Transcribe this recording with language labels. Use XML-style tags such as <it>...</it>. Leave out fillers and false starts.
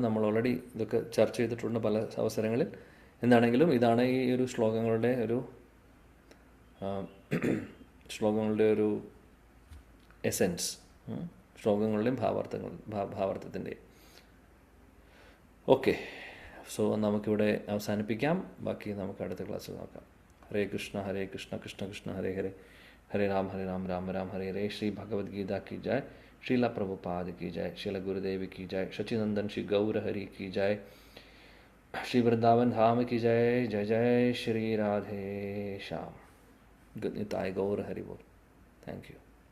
<ml>നമ്മൾ ഓൾറെഡി ഇതൊക്കെ ചർച്ച ചെയ്തിട്ടുണ്ട് പല അവസരങ്ങളിൽ. എന്താണെങ്കിലും ഇതാണ് ഈ ഒരു ശ്ലോകങ്ങളുടെ ഒരു എസെൻസ്, ശ്ലോകങ്ങളുടെയും ഭാവാർത്ഥത്തിൻ്റെയും. ഓക്കെ, സോ നമുക്കിവിടെ അവസാനിപ്പിക്കാം. ബാക്കി നമുക്ക് അടുത്ത ക്ലാസ്സിൽ നോക്കാം.</ml> <sa>ഹരേ കൃഷ്ണ കൃഷ്ണ കൃഷ്ണ ഹരേ ഹരേ, ഹരേ രാം രാം രാം ഹരേ ഹരേ.</sa> <hi>ശ്രീ ഭഗവത്ഗീത की जय, श्रीला प्रभुपाद की जय, श्रील गुरुदेव की जय, सचिनंदन श्री गौर हरि की जय, श्री वृंदावन धाम की जय. जय जय Shri Radhe Shyam.</hi> <en>Good night, Gaur Hari Bol. Thank you.</en>